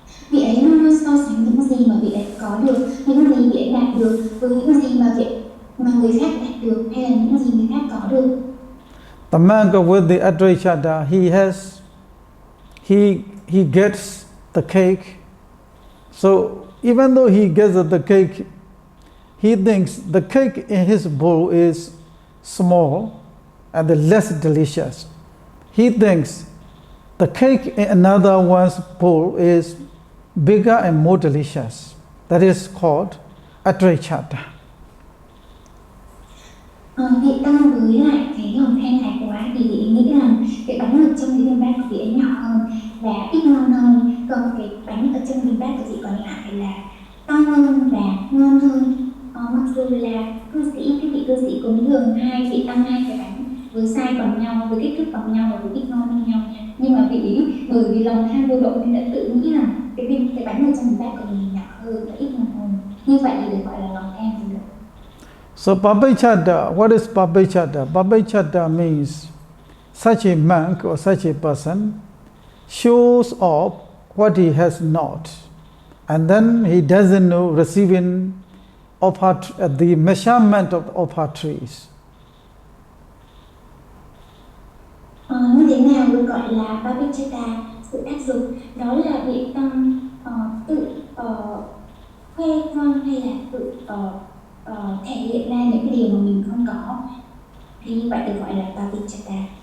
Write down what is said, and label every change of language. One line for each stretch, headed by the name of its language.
Vietnamese: Vị ấy luôn luôn so sánh những gì mà vị ấy có được, những gì vị ấy đạt được với những gì mà người khác đạt được hay là những gì người khác có được.
English: The monk with the atrayachata, he gets the cake. So even though he gets the cake, he thinks the cake in his bowl is small and less delicious. He thinks the cake in another one's bowl is bigger and more delicious. That is called atrayachata.
Vietnamese: Vị tăng với lại cái lòng tham thái quá thì vị ấy nghĩ rằng cái bánh ở trong cái bình bát của vị ấy nhỏ hơn và ít ngon hơn, còn cái bánh ở trong bình bát của vị còn lại là to hơn và ngon hơn. Mặc dù là cái vị cư sĩ cúng dường hai vị tăng hai cái bánh với size bằng nhau, với kích thước bằng nhau và với ít ngon hơn nhau, nhưng mà vị ấy bởi vì lòng tham vô độ nên đã tự nghĩ rằng cái bánh ở trong bình bát của mình nhỏ hơn và ít ngon hơn. Như vậy thì được gọi là lòng tham vô độ.
English: So papachata, what is papachata? Papachata means such a monk or such a person shows off what he has not, and then he doesn't know receiving of the measurement of her trees.
Vietnamese: Như thế nào được gọi là papachata, sự ác dục? Đó là vị tăng tự khoe khoang hay là tự thể hiện ra những cái điều mà mình không có, thì như vậy được gọi là papachata.